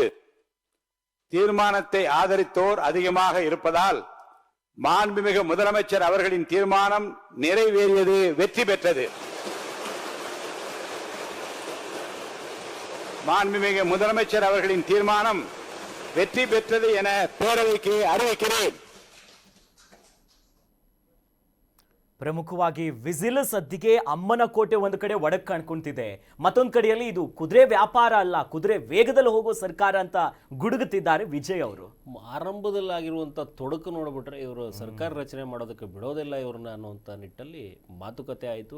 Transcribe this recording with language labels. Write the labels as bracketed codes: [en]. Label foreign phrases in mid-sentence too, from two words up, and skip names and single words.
[ta] தீர்மானத்தை ஆதரித்தோர் அதிகமாக இருப்பதால் மாண்புமிகு முதலமைச்சர் அவர்களின் தீர்மானம் நிறைவேறியது, வெற்றி பெற்றது. மாண்புமிகு முதலமைச்சர் அவர்களின் தீர்மானம் வெற்றி பெற்றது என பேரவைக்கு அறிவிக்கிறேன். [kn] ಪ್ರಮುಖವಾಗಿ ವಿಜಿಲ್ ಸದ್ದಿಗೆ ಅಮ್ಮನ ಕೋಟೆ ಒಂದು ಕಡೆ ಒಡಕ್ ಕಾಣ್ಕೊಂತಿದೆ. ಮತ್ತೊಂದು ಕಡೆಯಲ್ಲಿ ಇದು ಕುದುರೆ ವ್ಯಾಪಾರ ಅಲ್ಲ, ಕುದುರೆ ವೇಗದಲ್ಲಿ ಹೋಗೋ ಸರ್ಕಾರ ಅಂತ ಗುಡುಗುತ್ತಿದ್ದಾರೆ ವಿಜಯ್ ಅವರು. ಆರಂಭದಲ್ಲಾಗಿರುವಂಥ ತೊಡಕು ನೋಡ್ಬಿಟ್ರೆ ಇವರು ಸರ್ಕಾರ ರಚನೆ ಮಾಡೋದಕ್ಕೆ ಬಿಡೋದಿಲ್ಲ ಇವ್ರನ್ನ ಅನ್ನುವಂಥ ನಿಟ್ಟಲ್ಲಿ ಮಾತುಕತೆ ಆಯಿತು.